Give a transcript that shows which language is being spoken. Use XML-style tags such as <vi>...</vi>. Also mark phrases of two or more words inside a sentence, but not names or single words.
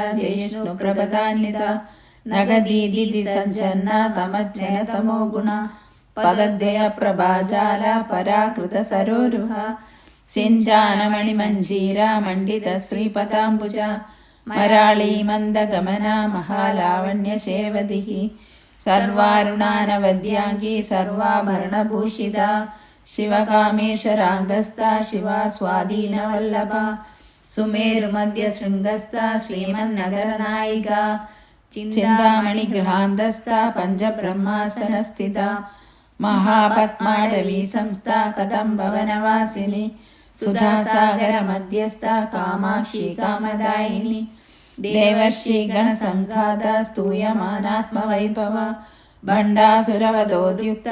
<sa>जयिष्णुप्रभदान्विता नगदीदिति सञ्चन्ना तमज्जनतमो गुणा पदद्वयप्रभाजाला पराकृतसरोरुहा सिञ्जानमणिमञ्जीरा मण्डितश्रीपदाम्बुजा मराळी मन्दगमना महालावण्यशेवदिः सर्वारुणानवद्याङ्गी सर्वाभरणभूषिता शिवकामेश्वराङ्गस्था शिवा स्वाधीनवल्लभा सुमेरुमध्यशृङ्गस्था श्रीमन्नगरनायिका ചിന്താമണിഗൃഹാന്തസ്ഥ പഞ്ചബ്രഹ്മാസനസ്ഥിത മഹാപത്മാടവീ സംസ്ഥ കദംബവനവാസിനി സുധാസാഗര മധ്യസ്ഥ കാമാക്ഷി കാമദായിനി ദേവർഷി ഗണസംഘാത സ്തൂയമാനാത്മവൈഭവ ഭണ്ഡാസുരവധോദ്യുക്ത</sa>